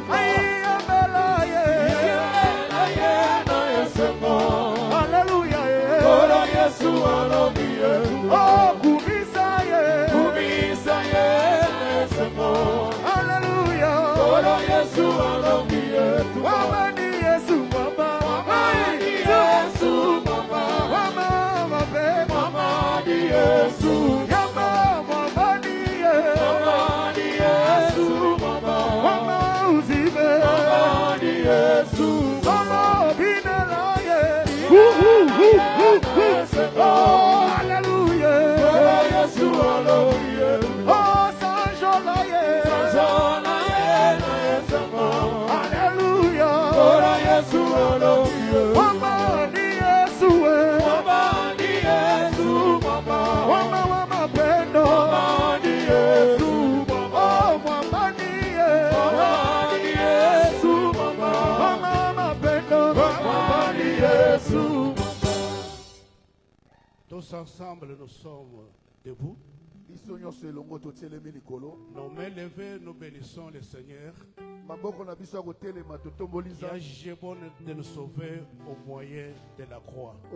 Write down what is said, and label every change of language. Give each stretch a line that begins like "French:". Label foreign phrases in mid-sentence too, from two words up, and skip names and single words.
Lingala: Ay, yembela ye. Yembela yena Yesu mo. Alléluia. Bolo Yesu alobi etu. Oh, kumisa ye. Kumisa ye Yesu mo. Alléluia. Bolo Yesu alobi etu. Mama ni Yesu mama. Mama ni Yesu mama. Mama be mama ni Yesu. Yama mama ni Yesu. Mama ni Yesu mama. Mama uzibe. Mama ni Yesu. Mama binela ye. Oh, Alléluia. Bolo Yesu alobi etu. Oh, Sanjola ye. Sanjola ye na Yesu mo. Alléluia. Bolo Yesu alobi etu. Mama ni Yesu we. Mama ni Yesu mama. Mama mama pendo. Mama ni Yesu mama. Oh, mama ni Yesu. Mama ni Yesu mama. Mama mama pendo. Mama ni Yesu mama.
French: Tous ensemble, nous sommes debout. Nos mains levées, nous bénissons le Seigneur qui a jugé bon de nous sauver au moyen de la croix.